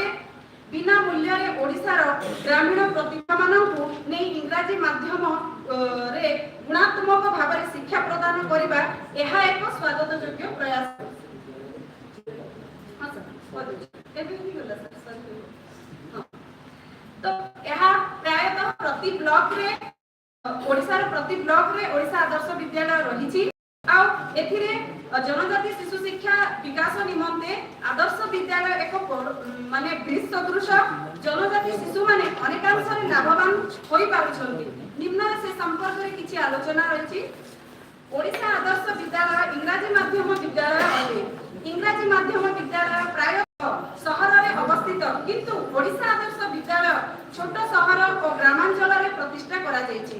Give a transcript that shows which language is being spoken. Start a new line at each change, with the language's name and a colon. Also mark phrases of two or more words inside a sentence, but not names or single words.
Odia: ବିନା ମୂଲ୍ୟ ରେ ଓଡ଼ିଶା ର ଗ୍ରାମୀଣ ପ୍ରତିଭା ମାନଙ୍କୁ ନେଇ ଇଂରାଜୀ ମାଧ୍ୟମ ରେ ଗୁଣାତ୍ମକ ଭାବରେ ଶିକ୍ଷା ପ୍ରଦାନ କରିବା ଏହା ଏକ ସ୍ୱାଗତ ଯୋଗ୍ୟ ପ୍ରୟାସ। ହଁ ସର ଏବେ ହି ଗଲା ସର। ତ ଏହା ପ୍ରାୟତଃ ପ୍ରତି ବ୍ଲକ ରେ ଓଡ଼ିଶା ର ପ୍ରତି ବ୍ଲକ ରେ ଓଡ଼ିଶା ଆଦର୍ଶ ବିଦ୍ୟାଳୟ ରହିଛି। ଆ ଏଥିରେ ଜନଜାତି ଶିଶୁ ଶିକ୍ଷା ବିକାଶ ନିମନ୍ତେ ଆଦର୍ଶ ବିଦ୍ୟାଳୟ ଏକ ମାନେ ବ୍ରିଜ ସଦୃଶ ଜନଜାତି ଶିଶୁ ମାନେ ଅନେକାଂଶ ରେ ଲାଭବାନ ହୋଇ ପାରୁଛନ୍ତି। ନିମ୍ନ ସେ ସମ୍ପର୍କ ରେ କିଛି ଆଲୋଚନା ରହିଛି। ଓଡ଼ିଶା ଆଦର୍ଶ ବିଦ୍ୟାଳୟ ଇଂରାଜୀ ମାଧ୍ୟମ ବିଦ୍ୟାଳୟ ଅଟେ। ଇଂରାଜୀ ମାଧ୍ୟମ ବିଦ୍ୟାଳୟ ପ୍ରାୟ ସହର ରେ ଅବସ୍ଥିତ, କିନ୍ତୁ ଓଡ଼ିଶା ଆଦର୍ଶ ବିଦ୍ୟାଳୟ ଛୋଟ ସହର ଓ ଗ୍ରାମାଞ୍ଚଳ ରେ ପ୍ରତିଷ୍ଠା କରା ଯାଉଛି।